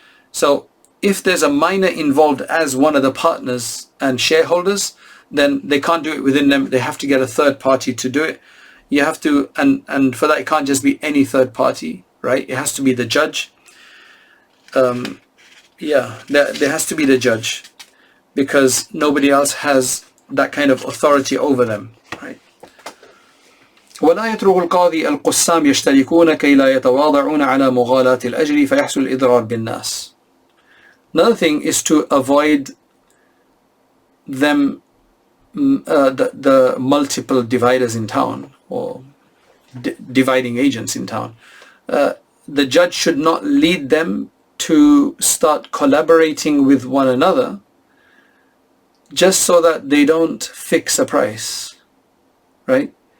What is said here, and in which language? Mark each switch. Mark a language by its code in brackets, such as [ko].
[en] So if there's a minor involved as one of the partners and shareholders, then they can't do it within them, they have to get a third party to do it. You have to, and for that it can't just be any third party, right? It has to be the judge. There has to be the judge, because nobody else has that kind of authority over them, right? [ar] ولا يترك القاضي القسام يشتركون كي لا يتواضعون على مغالاة الأجر فيحصل الإضرار بالناس. [en] Another thing is to avoid them, the multiple dividers in town, or dividing agents in town. The judge should not lead them to start collaborating with one another just so that they don't fix a price, right?